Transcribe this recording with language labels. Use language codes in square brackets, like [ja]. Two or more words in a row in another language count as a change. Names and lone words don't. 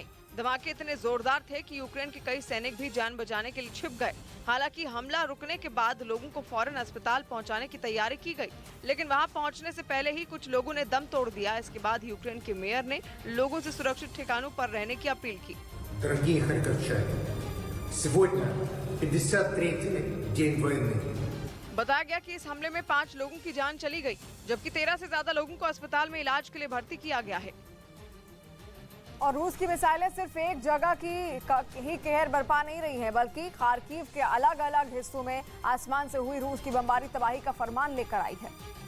[hi] धमाके इतने जोरदार थे कि यूक्रेन के कई सैनिक भी जान बचाने के लिए छिप गए। हालांकि हमला रुकने के बाद लोगों को फौरन अस्पताल पहुंचाने की तैयारी की गई, लेकिन वहां पहुंचने से पहले ही कुछ लोगों ने दम तोड़ दिया। इसके बाद यूक्रेन के मेयर ने लोगों से सुरक्षित ठिकानों पर रहने की अपील की। [ru] Дорогие харьковчане, сегодня 53-й день वойны। [hi] बताया गया कि इस हमले में 5 लोगों की जान चली गई, जबकि 13 से ज्यादा लोगों को अस्पताल में इलाज के लिए भर्ती किया गया है। और रूस की मिसाइलें सिर्फ एक जगह की ही कहर बरपा नहीं रही हैं, बल्कि खार्किव के अलग अलग हिस्सों में आसमान से हुई रूस की बमबारी तबाही का फरमान लेकर आई है,